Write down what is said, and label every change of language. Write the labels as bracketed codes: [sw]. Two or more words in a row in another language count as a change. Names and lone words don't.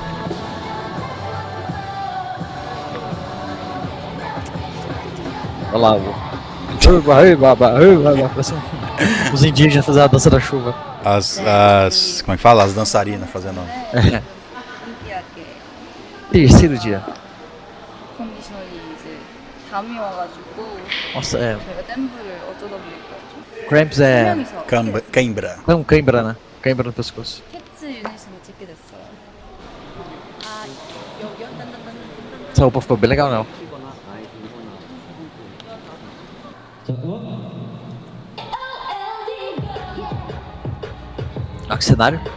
[pt] Olha lá, parece os indígenas fazendo a dança da chuva. Como é que fala? As dançarinas fazendo. Terceiro dia. [ko] 컨디션이 이제 잠이 와가지고 [pt] Nossa, é. [ko] 저희가 댄브를 어쩌다 보니까 좀 [pt] Cramps [ko] 세 [pt] é. [ko] 명이서 [pt] Cãibra. Não, cãibra, né? Cãibra no pescoço. [ko] 캣츠 유닛으로 찍게 됐어요. 아 여기요? 딴딴딴딴. [pt] Essa roupa ficou bem legal, não. Ah, que cenário.